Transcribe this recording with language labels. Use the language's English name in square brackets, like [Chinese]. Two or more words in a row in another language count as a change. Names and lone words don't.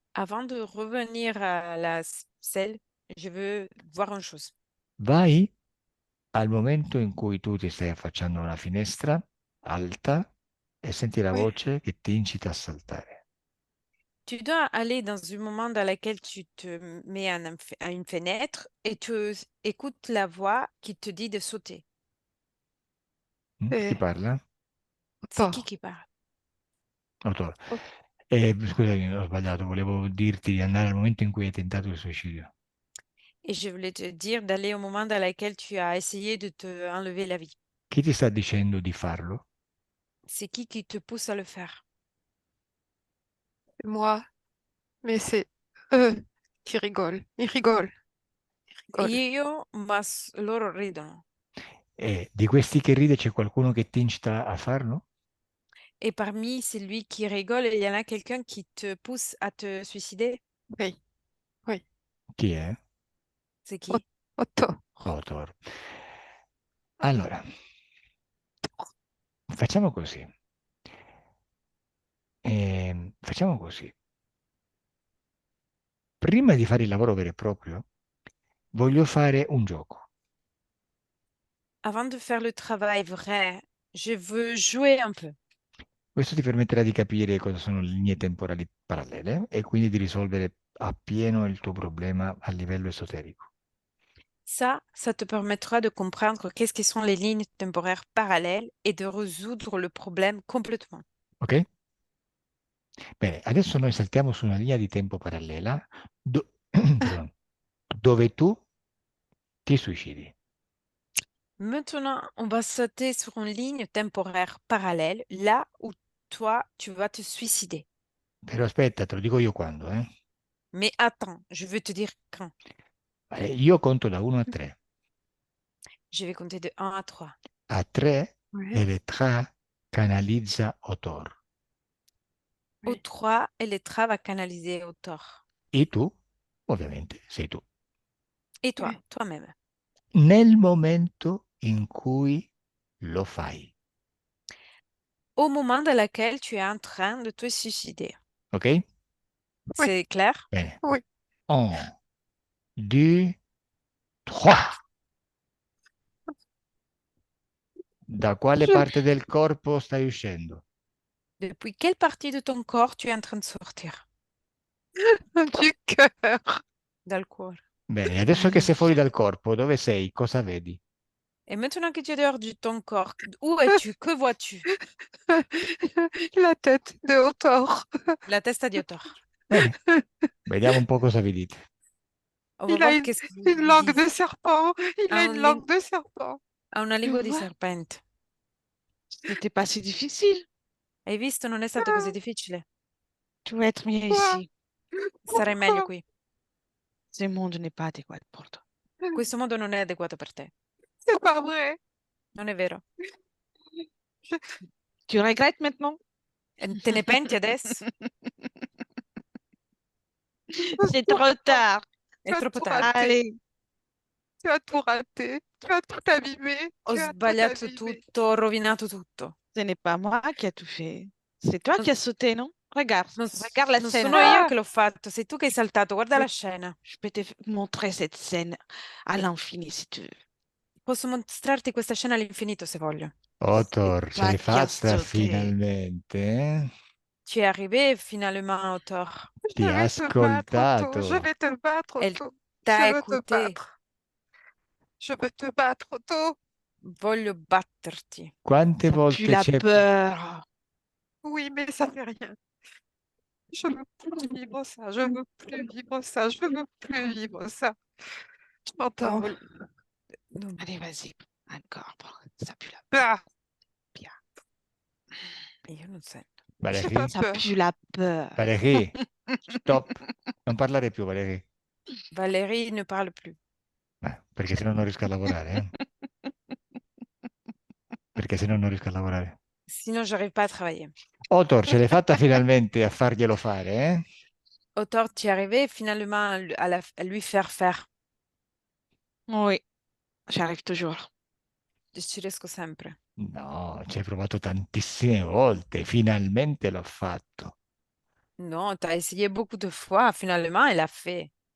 [French] Avant de revenir à la seul, je veux voir une chose. [Italian] Vai al momento in cui tu ti stai affacciando a una finestra alta e senti la [French] Oui, [Italian] voce che ti incita a saltare. [French] Tu dois aller dans un moment dans lequel tu te mets à une fenêtre et tu écoutes la voix qui te dit de sauter. [Italian] Chi [French] c'est [Italian] parla? [French] C'est Otto. qui parle? [Italian] Autore. Ot- Scusami, ho sbagliato, volevo dirti di andare al momento in cui hai tentato il suicidio. [French] Et je voulais te dire d'aller au moment dans lequel tu as essayé de te enlever la vie. [Italian] Chi ti sta dicendo di farlo? [French] C'est qui te pousse à le faire? C'est moi, mais c'est eux qui rigolent. Ils rigolent, ils rigolent. [Italian] Io, ma loro ridono. E di questi che ride c'è qualcuno che ti incita a farlo? [French] Et parmi celui qui rigole, il y en a quelqu'un qui te pousse à te suicider? Oui, oui. [Italian] Chi è? [French] C'est qui? Otto. [Italian] Otor. Allora, facciamo così. Facciamo così. Prima di fare il lavoro vero e proprio, voglio fare un gioco. [French] Avant de faire le travail vrai, je veux jouer un peu. [Italian] Questo ti permetterà di capire cosa sono le linee temporali parallele e quindi di risolvere appieno il tuo problema a livello esoterico. [French] Ça te permettra de comprendre qu'est-ce qui sont les lignes temporaires parallèles et de résoudre le problème complètement. Ok? [Italian] Bene, adesso noi saltiamo su una linea di tempo parallela perdon, dove tu ti suicidi. [French] Maintenant, on va sauter sur une ligne temporaire parallèle, là où toi, tu vas te suicider. [Italian] Però aspetta, te lo dico io quando, eh? [French] Mais attends, je veux te dire quand. [Italian] Io conto da 1 a 3. [French] Je vais compter de 1 à 3. [Italian] A 3 [French] Oui, [Italian] Elettra canalizza Otor. [French] Au oui. 3, Elettra va canaliser au tort. [Italian] E tu, ovviamente, sei tu. [French] Et toi, Oui. toi-même. [Italian] Nel momento in cui lo fai, [French] Au moment dans lequel tu es en train de te suicider. ok? Oui, C'est clair? [Italian] Bene. [French] oui. 1, 2, 3. [Italian] Da quale [French] Je... [Italian] parte del corpo stai uscendo? [French] Depuis quelle partie de ton corps tu es en train de sortir? Du cœur. Dans le corps. [Italian] Bene, adesso che sei fuori dal corpo, dove sei? Cosa vedi? [French] Et maintenant que tu es dehors de ton corps, où es-tu? Que vois-tu? La tête de Otto. [Italian] La testa di Otor. Bene, vediamo un po' cosa vi dite. [French] On va Il a voir qu'est-ce que une vous langue de dites. serpent. Il [Italian] Ha [French] a un, une langue de serpent. [Italian] ha una [French] Tu [Italian] lingua di [French] vois, [Italian] serpente. [French] c'était pas si difficile. [Italian] Hai visto? Non è stato così difficile. [French] Tu vas être mieux Pourquoi? ici. [Italian] Sarai meglio [French] Pourquoi? [Italian] qui. [French] Ce monde n'est pas adéquat pour toi. [Italian] Questo mondo non è adeguato per te. [French] C'est pas vrai. [Italian] Non è vero. [French] Je- Tu regrettes maintenant? [Italian] E te ne penti adesso? [French] C'est trop tard. [Italian] È [French] Tu as [Italian] troppo [French] tout [Italian] tardi. [French] raté. Allez, Tu as tout raté. Tu as tout abîmé. [Italian] Ho [French] Tu as tout [Italian] sbagliato [French] abîmé. [Italian] tutto, ho rovinato tutto. [French] ce n'est pas moi qui a tout fait. C'est toi Non, qui as sauté, non? Regarde, [Italian] non [French] regarde la [Italian] non [French] scène. [Italian] sono io [French] Ah, [Italian] che l'ho fatto, sei tu che hai saltato. Guarda la [French] Oui. [Italian] scena. [French] Je peux te montrer cette scène à l'infini si tu veux. [Italian] Posso mostrarti questa scena all'infinito se voglio. Otor, ce [French] Toi [Italian] l'hai [French] qui as [Italian] fatta [French] sauté. [Italian] finalmente, eh? [French] Tu es arrivé finalement, Otor. [Italian] Ti [French] je [Italian] ha [French] vais te battre, Otto. Je [Italian] ascoltato. [French] vais te battre, Elle Otto. Je t'a veux te écouté. battre. Je veux te battre, Otto. [Italian] Voglio batterti. Quante [French] Ça pue [Italian] volte [French] la [Italian] c'è... [French] peur. Oui, mais ça fait rien. Je veux plus vivre ça. Je veux plus vivre ça. Je veux plus vivre ça. Tu [Italian] Non [French] m'entends? [Italian] vol- non. [French] Allez, vas-y. Encore. Ça pue la Ah, peur. [Italian] Io non sento. [French] j'ai Valérie, pas Ça peur. pue la peur. [Italian] Valérie, stop. Non parlare più, Valérie. [French] Valérie ne parle plus. [Italian] Perché sennò non riesco a lavorare, Perché sennò non riesco a lavorare. [French] Sinon, j'arrive pas à travailler. [Italian] Otor, ce l'hai fatta finalmente a farglielo fare, [French] Otor, tu es arrivé finalement à lui faire faire. Oui, j'arrive toujours. [Italian] Ci riesco sempre. No, ci hai provato tantissime volte, finalmente l'ho fatto. [French] Non, tu as essayé beaucoup de fois. Finalement, elle a fait.